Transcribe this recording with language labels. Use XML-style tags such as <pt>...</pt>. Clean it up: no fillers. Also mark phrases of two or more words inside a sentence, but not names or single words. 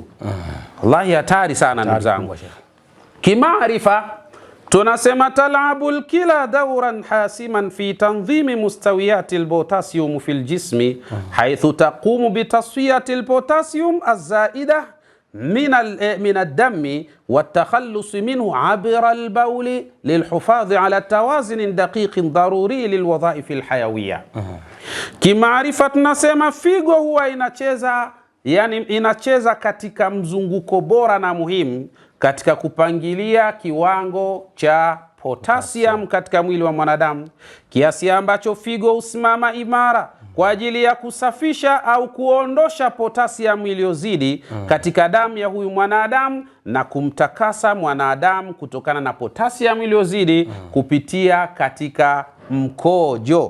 <sw>Wallahi hatari sana ndugu zangu. Kimaarifa tunasema</sw> <ar>تلعب الكلى دورا حاسما في تنظيم مستويات البوتاسيوم في الجسم حيث تقوم بتصفية البوتاسيوم الزائد من الدم والتخلص منه عبر البول للحفاظ على توازن دقيق ضروري للوظائف الحيوية.</ar> <sw>Kimaarifa tunasema figo huwa inacheza katika mzunguko bora na muhimu katika kupangilia kiwango cha potassium katika mwili wa mwanadamu, kiasi ambacho figo husimama imara kwa ajili ya kusafisha au kuondosha potassium iliyozidi katika damu ya huyu mwanadamu na kumtakasa mwanadamu kutokana na potassium iliyozidi kupitia katika mkojo.</sw>